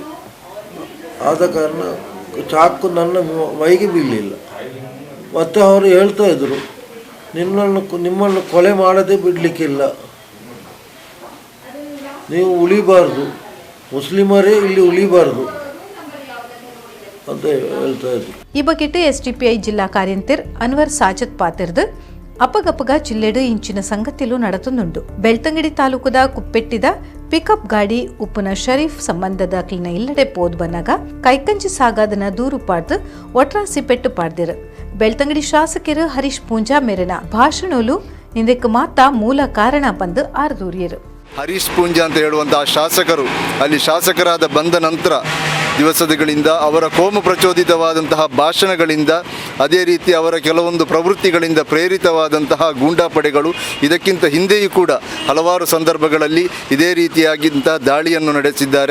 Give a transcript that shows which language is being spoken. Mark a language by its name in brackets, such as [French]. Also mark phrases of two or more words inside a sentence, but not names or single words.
[Kannada] ಆದ ಕಾರಣ ಚಾಕು ನನ್ನ ಮೈಗೆ ಬೀಳಲಿಲ್ಲ. ಮತ್ತು ಅವರು ಹೇಳ್ತಾ ಇದ್ದರು, ನಿಮ್ಮನ್ನು ಕೊಲೆ ಮಾಡದೆ ಬಿಡಲಿಕ್ಕಿಲ್ಲ, ನೀವು ಉಳಿಬಾರ್ದು, ಮುಸ್ಲಿಮರೇ ಇಲ್ಲಿ ಉಳಿಬಾರ್ದು ಅಂತ ಹೇಳ್ತಾ ಇದ್ರು. [Tulu] ಈ ಬಗೆಟ್ SDPI ಜಿಲ್ಲಾ ಕಾರ್ಯಂತರ್ ಅನ್ವರ್ ಸಾಜತ್ ಪಾತಿರ್ದು ಅಪಗಪಗ ಜಿಲ್ಲೆಡು ಇಂಚಿನ ಸಂಗತಿಲು ನಡೆತುಂದುಂಡು. ಬೆಳ್ತಂಗಡಿ ತಾಲೂಕುದ ಕುಪ್ಪೆಟ್ಟಿದ ಪಿಕಪ್ ಗಾಡಿ ಉಪ್ಪುನ ಶರೀಫ್ ಸಂಬಂಧದ ಕ್ಲಿನ ಇಲ್ಲಡೆ ಪೋದ್ ಬನ್ನಾಗ ಕೈಕಂಜಿ ಸಾಗಾದನ ದೂರು ಪಾಡ್ದು ಒಟ್ರಾಸಿ ಪೆಟ್ಟು ಪಾಡ್ದಿರು. ಬೆಳ್ತಂಗಡಿ ಶಾಸಕರು ಹರೀಶ್ ಪೂಂಜಾ ಮೇರಿನ ಭಾಷಣಲು ಇದಕ್ಕೆ ಮಾತ ಮೂಲ ಕಾರಣ ಬಂದು ಆರ್ದೂರಿಯರು. [Kannada] ಹರೀಶ್ ಪೂಂಜಾ ಅಂತ ಹೇಳುವಂತಹ ಶಾಸಕರು ಅಲ್ಲಿ ಶಾಸಕರಾದ ಬಂದ ನಂತರ ದಿವಸಗಳಿಂದ ಅವರ ಕೋಮು ಪ್ರಚೋದಿತವಾದಂತಹ ಭಾಷಣಗಳಿಂದ, ಅದೇ ರೀತಿ ಅವರ ಕೆಲವೊಂದು ಪ್ರವೃತ್ತಿಗಳಿಂದ ಪ್ರೇರಿತವಾದಂತಹ ಗೂಂಡಾಪಡೆಗಳು ಇದಕ್ಕಿಂತ ಹಿಂದೆಯೂ ಕೂಡ ಹಲವಾರು ಸಂದರ್ಭಗಳಲ್ಲಿ ಇದೇ ರೀತಿಯಾಗಿಂತಹ ದಾಳಿಯನ್ನು ನಡೆಸಿದ್ದಾರೆ.